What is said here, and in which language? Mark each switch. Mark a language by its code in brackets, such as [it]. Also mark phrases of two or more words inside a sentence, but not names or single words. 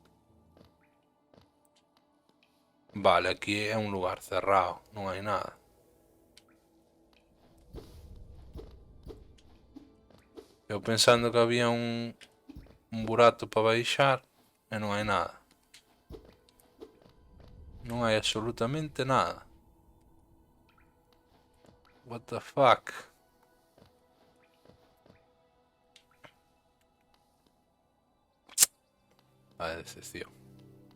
[gl] Vale, aquí é un lugar cerrado, non hai nada. Eu pensando que había un burato para baixar e non hai nada. Non hai absolutamente nada. [en] What the fuck? [gl] A decepción.